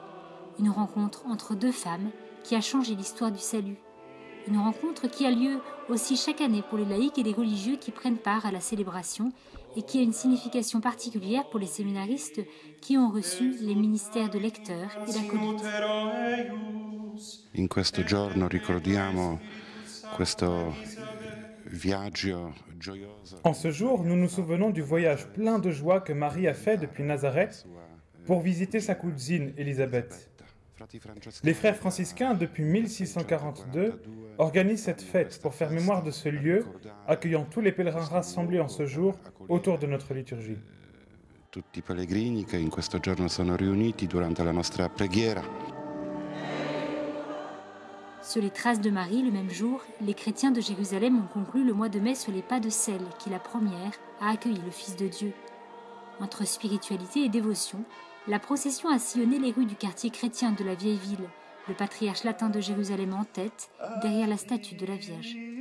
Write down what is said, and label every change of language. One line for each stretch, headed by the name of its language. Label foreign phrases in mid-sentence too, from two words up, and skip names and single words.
French: Une rencontre entre deux femmes qui a changé l'histoire du salut. Une rencontre qui a lieu aussi chaque année pour les laïcs et les religieux qui prennent part à la célébration et qui a une signification particulière pour les séminaristes qui ont reçu les ministères de lecteurs et d'acolytes.
Italian: In questo giorno ricordiamo
French: En ce jour, nous nous souvenons du voyage plein de joie que Marie a fait depuis Nazareth pour visiter sa cousine Élisabeth. Les frères franciscains, depuis 1642, organisent cette fête pour faire mémoire de ce lieu, accueillant tous les pèlerins rassemblés en ce jour autour de notre liturgie.
Italian: Tutti i pellegrini che in questo giorno sono riuniti durante la nostra preghiera.
French: Sur les traces de Marie, le même jour, les chrétiens de Jérusalem ont conclu le mois de mai sur les pas de celle qui, la première, a accueilli le Fils de Dieu. Entre spiritualité et dévotion, la procession a sillonné les rues du quartier chrétien de la vieille ville, le patriarche latin de Jérusalem en tête, derrière la statue de la Vierge.